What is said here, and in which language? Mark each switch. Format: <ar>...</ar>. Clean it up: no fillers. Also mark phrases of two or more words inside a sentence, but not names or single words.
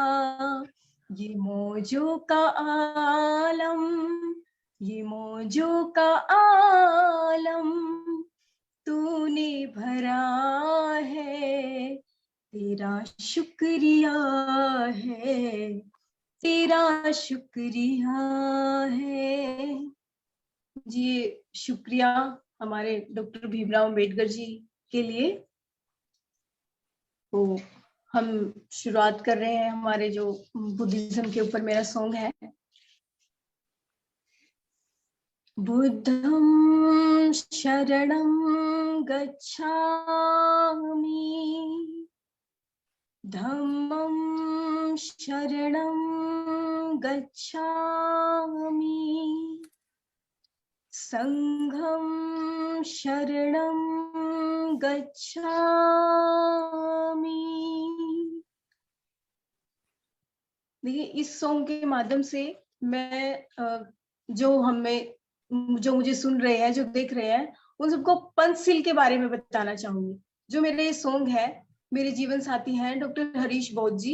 <hi>ये मौजों का आलम, ये मौजों का आलम तूने भरा है, तेरा शुक्रिया है, तेरा शुक्रिया है। जी शुक्रिया हमारे डॉक्टर भीमराव अंबेडकर जी के लिए। तो हम शुरुआत कर रहे हैं हमारे जो बुद्धिज्म के ऊपर मेरा सॉन्ग है।</hi> <pi>बुद्धं शरणं गच्छामि, धम्मं शरणं गच्छामि, संघं शरणं गच्छामि।</pi> <hi>देखिए इस सॉन्ग के माध्यम से मैं जो मुझे सुन रहे हैं, जो देख रहे हैं, उन सबको पंचशील के बारे में बताना चाहूंगी। जो मेरे ये सॉन्ग है, मेरे जीवन साथी हैं डॉक्टर हरीश बौद्ध जी।</hi>